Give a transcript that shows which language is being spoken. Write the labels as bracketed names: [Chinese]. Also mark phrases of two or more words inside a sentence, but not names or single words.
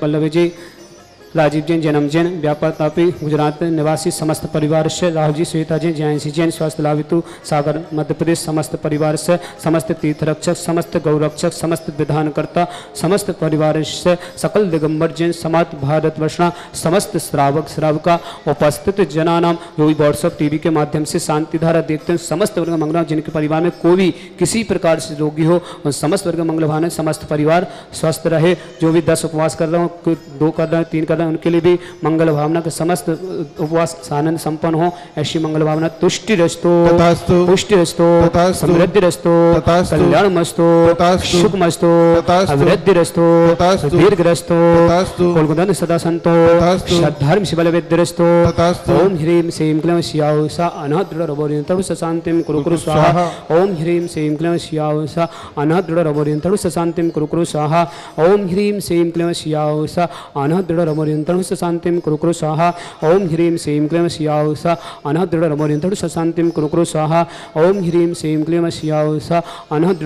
[Hindi] पल्लवी जी राजीव जैन जन्म जैन व्यापार तापी गुजरात निवासी समस्त परिवार से राहुल जी श्वेता जैन जयांशी जैन स्वास्थ्य लाभितु सागर मध्य प्रदेश समस्त परिवार से समस्त तीर्थ रक्षक समस्त गौ रक्षक समस्त विधानकर्ता समस्त परिवार से सकल दिगंबर जैन समस्त भारतवर्षना समस्त श्रावक श्राविका उपस्थित जनानाम जो भी व्हाट्सअप टीवी के माध्यम से शांति धारा देखते हैं समस्त वर्ग मंगल जिनके परिवार में कोई भी किसी प्रकार से रोगी हो उन समस्त वर्ग मंगल भावना समस्त परिवार स्वस्थ रहे। जो भी 10 उपवास कर रहे हो 2 कर रहे हैं 3 कर रहे हैं उनके लिए भी मंगल भावना के समस्त उपवास आनंद संपन्न हो ऐसी मंगल भावना [Sanskrit] तुष्टि रस्तो पुष्टि रस्तो समृद्धि रस्तो कल्याण मस्तो सुख मस्तो अभिवृद्धि रस्तो दीर्घ रस्तो कुलगुदन सदा संतो श्रद्धार्म शिवल विद्य रस्तो ओम ह्रीम श्रीम क्लीं श्याउषा अनादृढ़ रवोरियंतरु शांतिम कुरु कुरु स्वाहा ओम ह्रीम श्रीम क्लीं श्याउषा अनादृढ़ रवोरियंतरु शांतिम कुरु कुरु स्वाहा ओम ह्रीम श्रीम क्लीं श्याउषा अनादृढ़ रवोरियंतरु शांतिम कुरु कुरु स्वाहा ओम ह्रीम श्रीम क्लीं श्याउषा अनादृढ़ रवोरियंतरु शांतिम कुरु कुरु स्वाहा ओम ह्रीम श्रीम क्लीं श्याउषा अनादृढ़